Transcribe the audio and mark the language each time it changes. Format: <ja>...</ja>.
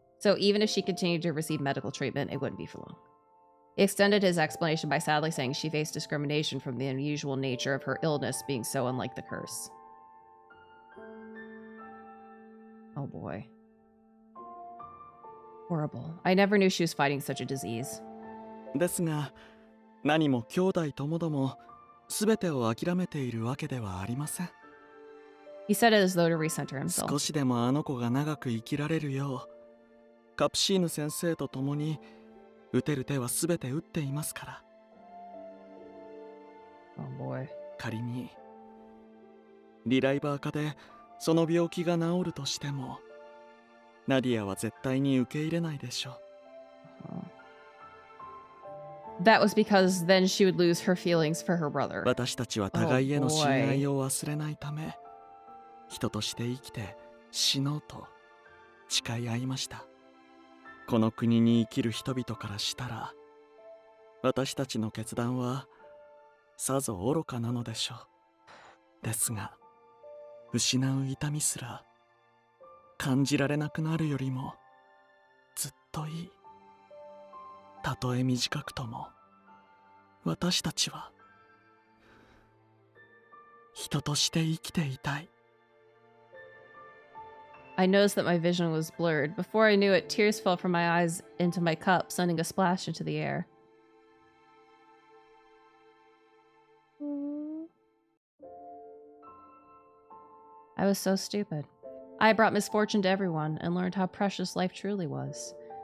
<en>So even if she continued to receive medical treatment, it wouldn't be for long. He extended his explanation by sadly saying she faced discrimination from the unusual nature of her illness being so unlike the curse. Oh boy. Horrible. I never knew she was fighting such a disease.</en> <ja>ですが、何も兄弟ともども全てを諦めているわけではありません。</ja> <en>He said it as though to recenter himself.</en> <ja>少しでもあの子が長く生きられるよう、カプシーヌ先生と共に打てる手は全て打っていますから。</ja> <en>Oh boy.</en> <ja>仮にリライバー化でその病気が治るとしても、ナディアは絶対に受け入れないでしょう。</ja> <en>That was because then she would lose her feelings for her brother.</en> <ja>私たちは互いへの信頼を忘れないため、人として生きて死のうと誓い合いました。この国に生きる人々からしたら、私たちの決断はさぞ愚かなのでしょう。ですが、失う痛みすら感じられなくなるよりもずっといい。たとえ短くとも、私たちは人として生きていたい。</ja> <en>I noticed that my vision was blurred. Before I knew it, tears fell from my eyes into my cup, sending a splash into the air. I was so stupid. I brought misfortune to everyone and learned how precious life truly was.</en>